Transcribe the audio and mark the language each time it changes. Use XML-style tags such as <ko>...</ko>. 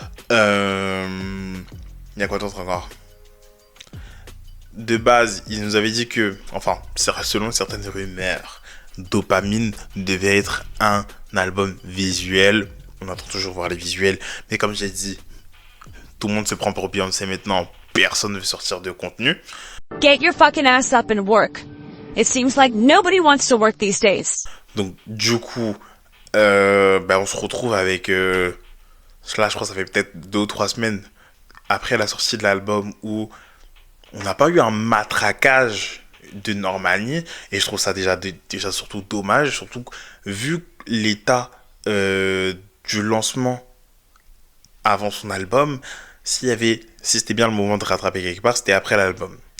<fr>Il y a quoi d'autre encore ? De base, il nous avait dit que, enfin, selon certaines rumeurs, Dopamine devait être un album visuel. On attend toujours voir les visuels. Mais comme j'ai dit, tout le monde se prend pour Beyoncé maintenant. Personne ne veut sortir de contenu.</fr> <en>Get your fucking ass up and work. It seems like nobody wants to work these days.</en> <fr>Donc, du coup, on se retrouve avec... là, je crois que ça fait peut-être 2 ou 3 semaines après la sortie de l'album où on n'a pas eu un matraquage de Normani. Et je trouve ça déjà surtout dommage. Surtout vu l'état du lancement avant son album, si c'était bien le moment de rattraper quelque part, c'était après l'album.</fr>